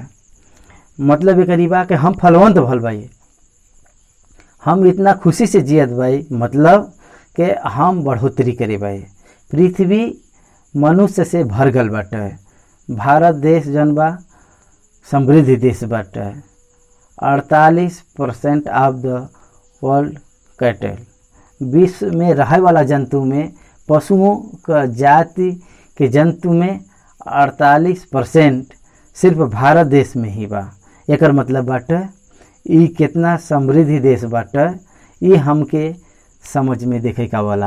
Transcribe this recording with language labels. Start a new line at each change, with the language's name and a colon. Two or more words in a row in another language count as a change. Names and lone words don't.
Bhojpuri: मतलब ये करीबा कि हम फलवंत भल भाई, हम इतना खुशी से जियत भाई, मतलब कि हम बढ़ोतरी करे भाई। पृथ्वी मनुष्य से भर गल बाटे। भारत देश जन बा समृद्धि देश बाटे। 48%
English: of the world cattle,
Bhojpuri: विश्व में रहे वाला जंतु में, पशुओं का जाति के जंतु में 48% सिर्फ भारत देश में ही बा। एकर मतलब बाटे ये कितना समृद्धि देश बाटे, ये हमके समझ में देखे का वाला।